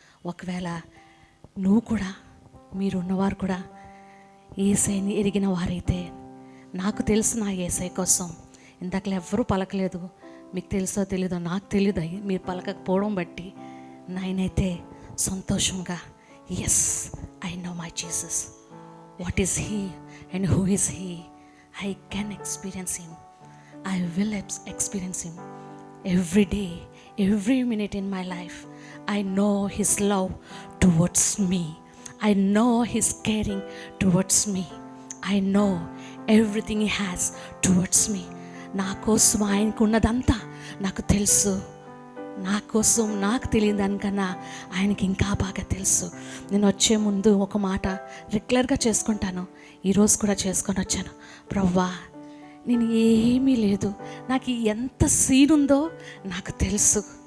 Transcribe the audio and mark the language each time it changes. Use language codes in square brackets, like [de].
[te] ఒకవేళ నువ్వు కూడా, మీరున్నవారు కూడా యేసయ్యని ఎరిగిన వారైతే, నాకు తెలుసు నా యేసయ్య కోసం, ఇందాకలు ఎవ్వరూ పలకలేదు, మీకు తెలుసో తెలీదో నాకు తెలీదు, మీరు పలకకపోవడం బట్టి నేనైతే సంతోషంగా, [en] yes I know my Jesus, what is he and who is he, I can experience him, [te] I will experience him [en] every day, every minute in my life, I know His love towards me. I know His caring towards me. I know everything He has towards me. [te] నా కోసం ఆయనకున్నదంతా నాకు తెలుసు. నా కోసం నాకు తెలియని దానికన్నా ఆయనకి ఇంకా బాగా తెలుసు. నేను వచ్చే ముందు ఒక మాట రెగ్యులర్గా చేసుకుంటాను. ఈరోజు కూడా చేసుకొని వచ్చాను. ప్రభువా, నేను ఏమీ లేదు, నాకు ఎంత సీన్ ఉందో నాకు తెలుసు.